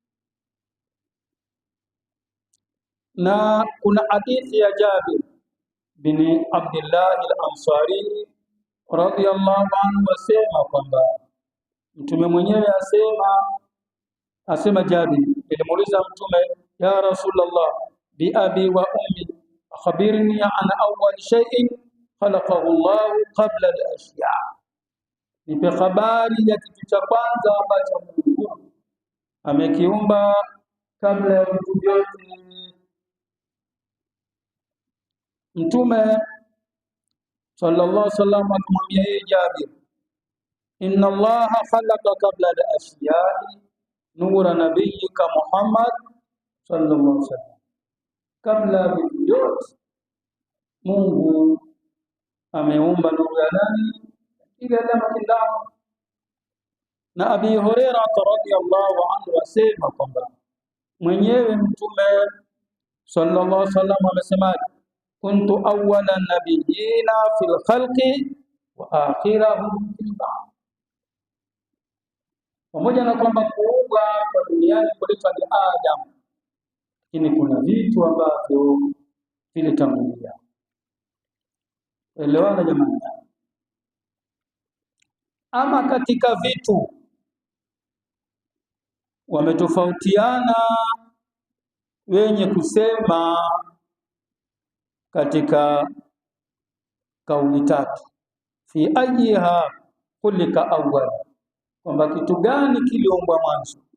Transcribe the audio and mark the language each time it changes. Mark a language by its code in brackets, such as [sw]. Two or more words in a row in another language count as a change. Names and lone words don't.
[sw] Na kuna hadithi ya Jabir bin Abdullah al-Ansari [ar] رضي الله عنه [sw] asema kwamba Mtume mwenyewe asema Jabir, nilimuuliza Mtume, [ar] يا رسول الله بأبي وأمي أخبرني عن أول شيء خلقه الله قبل الأشياء, [sw] nipe habari ya kitu cha kwanza ambacho Mungu amekiumba kabla ya vitu vyote. [ar] Mtume صلى الله عليه وسلم [sw] akamwambia yeye Jabir, [ar] إن الله خلق قبل الأشياء نور نبيك محمد صلى الله عليه وسلم, [sw] kabla vitu vyote Mungu ameumba nuru ya nani? Ile alama kindao. Na Abi Hurairah [ar] رضي الله عنه [sw] asema kwamba mwenyewe Mtume [ar] صلى الله عليه وسلم [sw] amesema, [ar] كنت أول النبيين في الخلق وآخرهم في البعث. [sw] Pamoja na kwamba kuumbwa kwa duniani kuletwa ni Adam, lakini kuna vitu ambavyo vilitangulia. Elewana jamani. Ama katika vitu wametofautiana wenye kusema katika kauli tatu, [ar] في أيها خلق أول, [sw] kwamba kitu gani kiliumbwa mwanzo.